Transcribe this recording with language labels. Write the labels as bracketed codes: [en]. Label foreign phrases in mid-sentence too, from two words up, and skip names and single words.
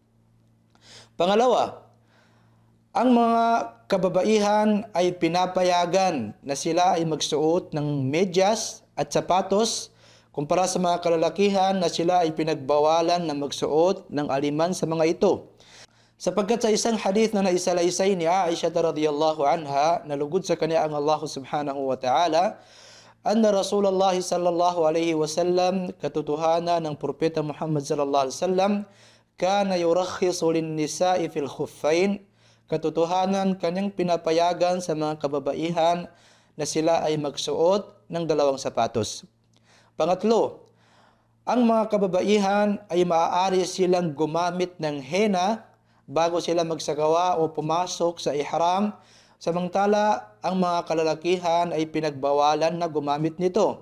[tl] Pangalawa, ang mga kababaihan ay pinapayagan na sila ay magsuot ng medyas at sapatos kumpara sa mga kalalakihan na sila ay pinagbawalan na magsuot ng aliman sa mga ito. Sapagkat sa isang hadith na naisalaysay ni Aisha [ar] رضي الله عنها, [tl] nalugod sa kanya ang Allah [ar] سبحانه وتعالى، أن رسول الله صلى الله عليه وسلم, [tl] katotohanan ng propeta Muhammad [ar] صلى الله عليه وسلم، كان يرخص للنساء في الخفين, [tl] katotohanan kanyang pinapayagan sa mga kababaihan na sila ay magsuot ng dalawang sapatos. Pangatlo, ang mga kababaihan ay maaari silang gumamit ng henna bago sila magsagawa o pumasok sa ihram, samantala ang mga kalalakihan ay pinagbawalan na gumamit nito.